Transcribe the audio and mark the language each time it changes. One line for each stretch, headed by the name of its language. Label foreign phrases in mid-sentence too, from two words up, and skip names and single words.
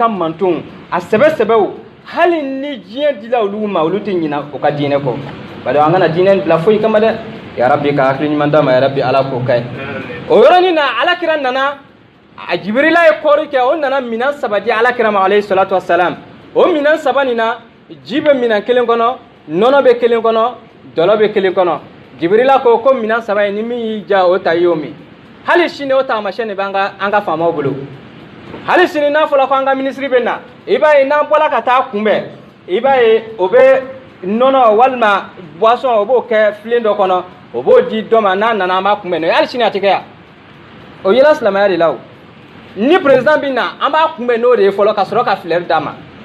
Bambara: mantonw a sɛbɛ hali ni diɲɛ dila olu ma olu tɛ ɲina o ka diinɛ kɔ bari an kana diinɛ bila foyi kama dɛ yarabi ka hakili ɲuman d'a ma yarabi ala k'o kɛ o yɔrɔnin na alakira nana a Jibrila ye kɔɔri kɛ o nana minɛn 3 di alakira ma
Arabic: عليه الصلاة والسلام
Bambara: o minɛn 3 nin na ji bɛ minɛn 1 kɔnɔ nɔnɔ bɛ 1 kɔnɔ dɔlɔ bɛ 1 kɔnɔ Jibrila ko minɛn 3 in ni min y'i ja o ta i y'o min hali sini o taamasiyɛn de bɛ an ka faamaw bolo hali sini n'a fɔra ko an ka minisiri bɛ na i b'a ye n'an bɔra ka taa kunbɛn i b'a ye o bɛ nɔnɔ walima boisson o b'o kɛ filen dɔ kɔnɔ o b'o di dɔ ma n'a nana an b'a kunbɛn n'o ye hali sini a tɛ kɛ yan o yela silamɛya de la o ni président bɛ na an b'a kunbɛn n'o de ye fɔlɔ ka sɔrɔ ka fleur d'a ma